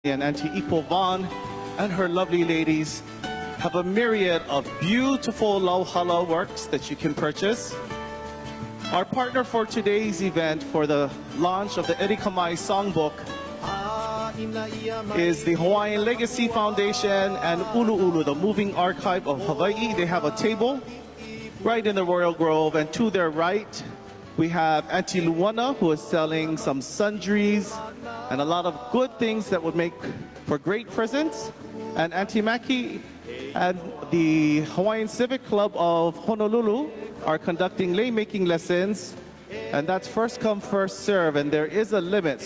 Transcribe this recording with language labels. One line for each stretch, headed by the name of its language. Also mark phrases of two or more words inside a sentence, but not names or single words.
English: and Auntie Ipo Vaughn and her lovely ladies have a myriad of beautiful lauhala works that you can purchase. Our partner for today's event for the launch of the Eddie Kamae Songbook is the Hawaiian Legacy Foundation and ʻUlūʻulu, the moving archive of Hawaii. They have a table right in the Royal Grove, and to their right we have Auntie Luana, who is selling some sundries and a lot of good things that would make for great presents. And Auntie Maki and the Hawaiian Civic Club of Honolulu are conducting lei making lessons, and that's first come, first serve, and there is a limit.